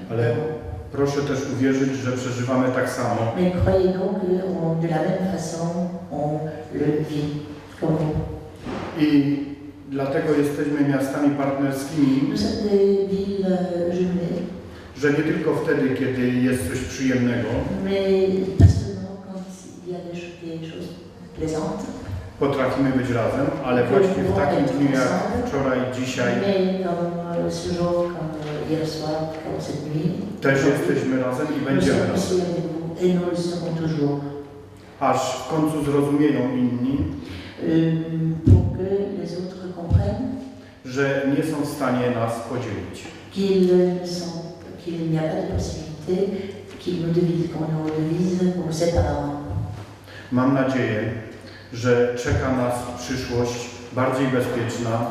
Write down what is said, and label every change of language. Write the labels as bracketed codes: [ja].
[pl] ale proszę też uwierzyć, że przeżywamy tak samo. [fr] mais croyez donc que de la même façon, on le vit comme vous. [pl] I dlatego jesteśmy miastami partnerskimi, [fr] Nous sommes des villes jumelées, [pl] że nie tylko wtedy, kiedy jest coś przyjemnego, [fr] mais pas seulement quand il y a des choses plaisantes, [pl] potrafimy być razem, ale właśnie w takim dniu jak wczoraj, dzisiaj [fr] mais comme ce jour, comme hier soir, comme cette nuit, [pl] też jesteśmy razem i [fr] nous [pl] będziemy [fr] sommes [pl] razem. [fr] ici avec vous et nous le serons toujours. [pl] Aż w końcu zrozumieją inni, [fr] Pour que les autres comprennent [pl] że nie są w stanie nas podzielić. [fr] qu'il n'y a pas de possibilité qu'ils nous divisent, qu'on nous divise, qu'on nous sépare. [pl] Mam nadzieję, że czeka nas przyszłość bardziej bezpieczna,